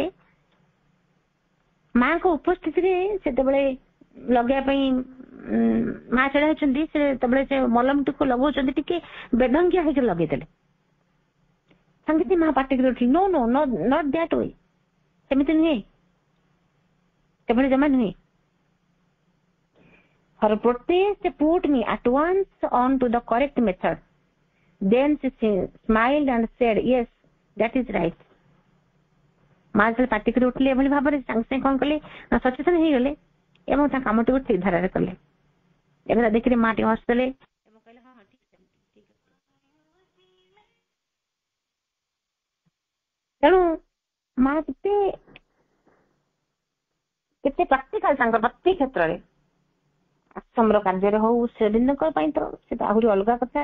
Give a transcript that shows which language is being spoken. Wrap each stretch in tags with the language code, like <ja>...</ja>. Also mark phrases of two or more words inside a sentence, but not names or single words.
<or>ମାଙ୍କ ଉପସ୍ଥିତିରେ ସେତେବେଳେ ଲଗେଇବା ପାଇଁ ମା ଛିଡା ହେଇଛନ୍ତି, ସେତେବେଳେ ସେ ମଲମଟିକୁ ଲଗାଉଛନ୍ତି, ଟିକେ ବେଢଙ୍ଗିଆ ହେଇକି ଲଗେଇଦେଲେ। ସାଙ୍ଗେ ମା ପାଟିକି ଉଠିଲେ,</or> <en>no no not that way,</en> <or>ସେମିତି ନୁହେଁ, ସେଭଳି ଜମା ନୁହେଁ।</or> <en>For protest they put me at once on to the correct method. Then she smiled and said, yes, that is right.</en> <or>ମା ଯେତେବେଳେ ପାଟିକି ଉଠିଲେ ଏଭଳି ଭାବରେ ସାଙ୍ଗେ ସାଙ୍ଗେ କଣ କଲେ ନା ସଚେତନ ହେଇଗଲେ ଏବଂ ତା କାମଟିକୁ ଠିକ ଧାରାରେ କଲେ। ଏବେ ଦେଖିକି ମା ଟିକେ ହସିଦେଲେ ଏବଂ କହିଲେ, ହଁ ଠିକ ଅଛି। ତେଣୁ ମା କେତେ ପ୍ରାକ୍ଟିକାଲ ତାଙ୍କର ପ୍ରତି କ୍ଷେତ୍ରରେ, ଆଶ୍ରମର କାର୍ଯ୍ୟରେ ହଉ, ଶ୍ରୀଅରବିନ୍ଦଙ୍କ ପାଇଁ ତ ସେଟା ଆହୁରି ଅଲଗା କଥା।</or>